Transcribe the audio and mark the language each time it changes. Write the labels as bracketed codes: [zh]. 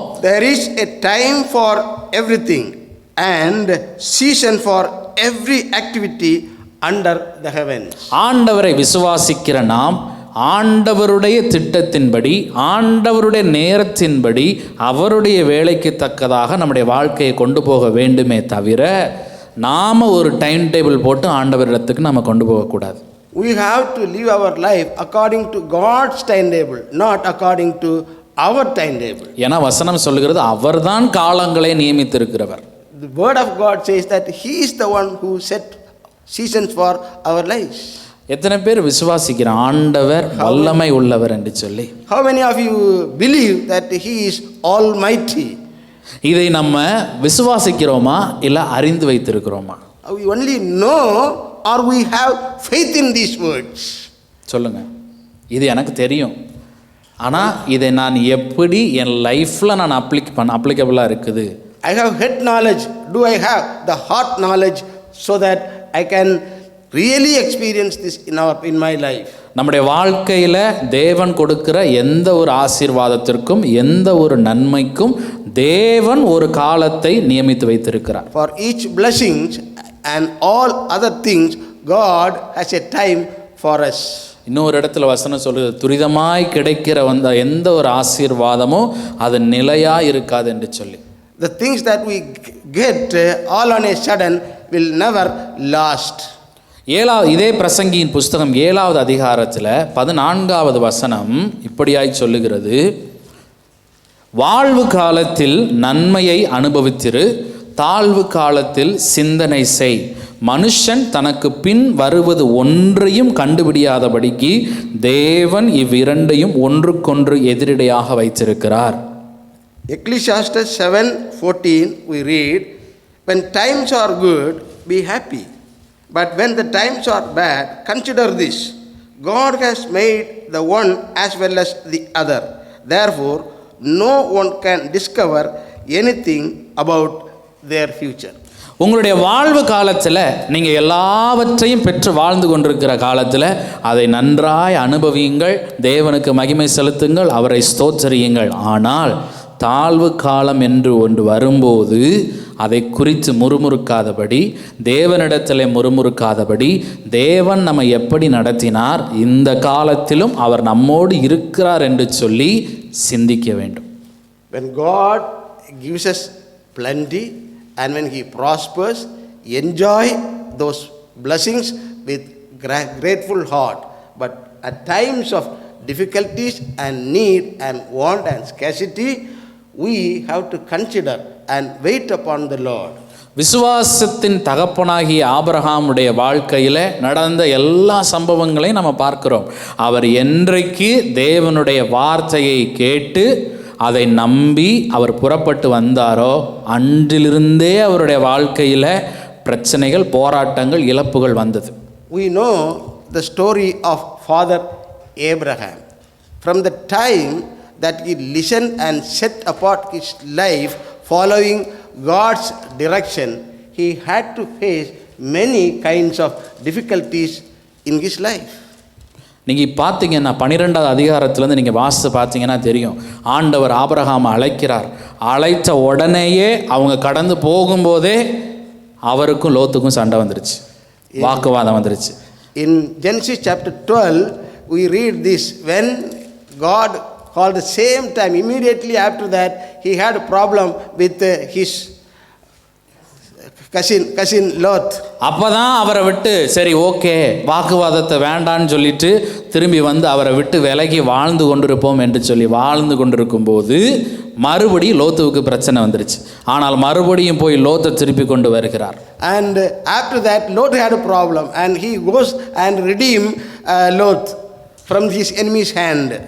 [en] there is a time for everything and season for every activity under the heavens. [ta] ஆண்டவரை விசுவாசிக்கிற நாம் ஆண்டவருடைய திட்டத்தின்படி, ஆண்டவருடைய நேரத்தின்படி, அவருடைய வேலைக்கு தக்கதாக நம்முடைய வாழ்க்கையை கொண்டு போக வேண்டுமே தவிர நாம் ஒரு டைம் டேபிள் போட்டு ஆண்டவரிடத்துக்கு நம்ம கொண்டு போகக்கூடாது. [en] We have to live our life according to God's timetable, not according to our timetable. [ta] ஏன்னா வசனம் சொல்லுகிறது அவர்தான் காலங்களை நியமித்திருக்கிறவர். [en] The word of God says that he is the one who set seasons for our lives. [ta] எத்தனை பேர் விசுவாசிக்கிற ஆண்டவர் வல்லமை உள்ளவர் என்று சொல்லி? [en] How many of you believe that he is almighty? [ta] இதை நம்ம விசுவாசிக்கிறோமா இல்ல அறிந்து வைத்திருக்கிறோமா? [en] We only know or we have faith in these words. [ta] சொல்லுங்க. இது எனக்கு தெரியும், ஆனால் இதை நான் எப்படி என் லைஃப்பில் நான் அப்ளிகபிளாக இருக்குது? [en] I have head knowledge. Do I have the heart knowledge so that I can really experience this in my life? [ta] நம்முடைய வாழ்க்கையில் தேவன் கொடுக்கிற எந்த ஒரு ஆசீர்வாதத்திற்கும் எந்த ஒரு நன்மைக்கும் தேவன் ஒரு காலத்தை நியமித்து வைத்திருக்கிறார். [en] For each blessings and all other things God has a time for us. [ta] இன்னொரு இடத்துல வசனம் சொல்லுது, துரிதமாய் கிடைக்கிற எந்த ஒரு ஆசீர்வாதமும் அது நிலையா இருக்காது என்று சொல்லி. [en] The things that we get all on a sudden will never last. [ta] இதே பிரசங்கியின் புஸ்தகம் 7வது அதிகாரத்தில் 14வது வசனம் இப்படியாய் சொல்லுகிறது, வாழ்வு காலத்தில் நன்மையை அனுபவித்திரு, தாழ்வு காலத்தில் சிந்தனை செய், மனுஷன் தனக்கு பின் வருவது ஒன்றையும் கண்டுபிடியாதபடிக்கு தேவன் இவ்விரண்டையும் ஒன்றுக்கொன்று எதிரிடையாக வைத்திருக்கிறார். [en] Ecclesiastes 7:14 we read, when times are good, be happy, but when the times are bad, consider this, God has made the one as well as the other, therefore no one can discover anything about their future. [ta] உங்களுடைய வாழ்வு காலத்தில் நீங்கள் எல்லாவற்றையும் பெற்று வாழ்ந்து கொண்டிருக்கிற காலத்தில் அதை நன்றாய் அனுபவியுங்கள், தேவனுக்கு மகிமை செலுத்துங்கள், அவரை ஸ்தோத்திரியுங்கள். ஆனால் தாழ்வு காலம் என்று ஒன்று வரும்போது அதை குறித்து முறுமுறுக்காதபடி, தேவனிடத்தில் முறுமுறுக்காதபடி, தேவன் நம்மை எப்படி நடத்தினார், இந்த காலத்திலும் அவர் நம்மோடு இருக்கிறார் என்று சொல்லி சிந்திக்க வேண்டும். [en] When God gives us plenty and when he prospers, enjoy those blessings with grateful heart. But at times of difficulties and need and want and scarcity, we have to consider and wait upon the Lord. [ta] விசுவாசத்தின் தகப்பனாகிய ஆபிரகாமுடைய வாழ்க்கையில் நடந்த எல்லா சம்பவங்களையும் நம்ம பார்க்கிறோம். அவர் என்றைக்கு தேவனுடைய வார்த்தையை கேட்டு அதை நம்பி அவர் புறப்பட்டு வந்தாரோ அன்றிலிருந்தே அவருடைய வாழ்க்கையில் பிரச்சனைகள், போராட்டங்கள், இழப்புகள் வந்தது. [en] We know the story of Father Abraham. From the time that he listened and set apart his life following God's direction, he had to face many kinds of difficulties in his life. [ta] நீங்கள் பார்த்தீங்கன்னா 12வது அதிகாரத்துலேருந்து நீங்கள் வாசித்து பார்த்தீங்கன்னா தெரியும், ஆண்டவர் ஆபிரகாமை அழைக்கிறார். அழைத்த உடனேயே அவங்க கடந்து போகும்போதே அவருக்கும் லோத்துக்கும் சண்டை வந்துருச்சு, வாக்குவாதம் வந்துருச்சு. [en] In Genesis chapter 12 we read this, when God called the same time, immediately after that, he had a problem with his cousin Lot. [ta] அப்பதான் அவரை விட்டு சரி ஓகே வாக்குவாதத்தை வேண்டான்னு சொல்லிட்டு திரும்பி வந்து அவரை விட்டு விலகி வாழ்ந்து கொண்டிருப்போம் என்று சொல்லி வாழ்ந்து கொண்டிருக்கும் போது மறுபடியும் லோத்துவுக்கு பிரச்சனை வந்துருச்சு. ஆனால் மறுபடியும் போய் லோத்தை திருப்பி கொண்டு வருகிறார். [en] And after that, Lot had a problem, and he goes and redeem Lot from his enemy's hand.